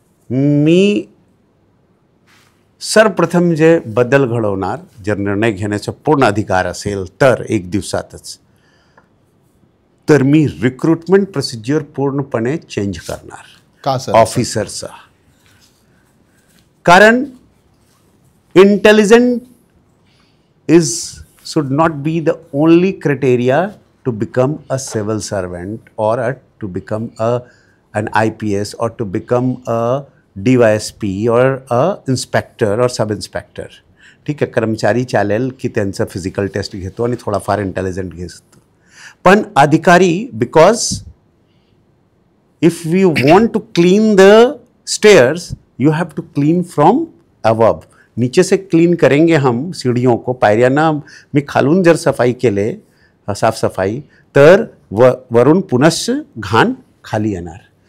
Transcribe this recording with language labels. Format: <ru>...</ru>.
<mr>मी सर्वप्रथम जे बदल घडवणार, जर निर्णय घेण्याचा पूर्ण अधिकार असेल तर 1 दिवसातच, तर मी रिक्रुटमेंट प्रोसिजर पूर्णपणे चेंज करणार. का सर? ऑफिसरचा. कारण</mr> <en>Intelligent should not be the only criteria to become a civil servant or to become an IPS or to become a DYSP or a inspector or sub inspector.</en> <mr>ठीक आहे, कर्मचारी चालेल की त्यांचं फिजिकल टेस्ट घेतो आणि थोडाफार इंटेलिजंट घेतो, पण अधिकारी,</mr> <en>Because if we want to clean the stairs you have to clean from above.</en> <hi>नीचे से क्लीन करेंगे हम सीढ़ियों को,</hi> <mr>पायऱ्यांना मी खालून जर सफाई केले, साफसफाई, तर वरून पुनश्च घाण खाली येणार.</mr>